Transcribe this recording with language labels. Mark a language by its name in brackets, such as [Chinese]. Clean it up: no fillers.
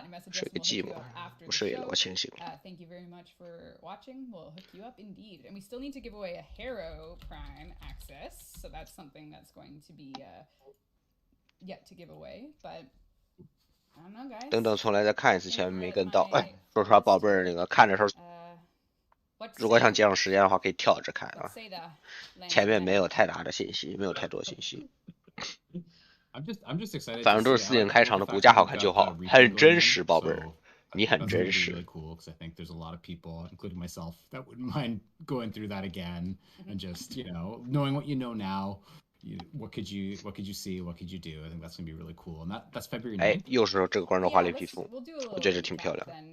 [Chinese] 睡个寂寞，不睡了，我清醒了。 [English] Thank you very much for watching. We'll hook you up indeed, and we still need to give away a Harrow Prime access, so that's something that's going to be yet to give away. But I don't know, guys. [Chinese] 等重来再看一次，前面没跟到。哎，说实话，宝贝儿，那个看的时候，如果想节省时间的话，可以跳着看啊。前面没有太大的信息，没有太多信息。 [English] I'm just excited. [Chinese] 反正都是4点开场的，骨架好看就好，很真实，宝贝儿，你很真实。 [English] Really cool because I think there's a lot of people, including myself, that wouldn't mind going through that again and just knowing what you know now. What could you see? What could you do? I think that's gonna be really cool. And that's February 9th. [Chinese] 哎，又是这个观众华丽皮肤，我觉得这挺漂亮。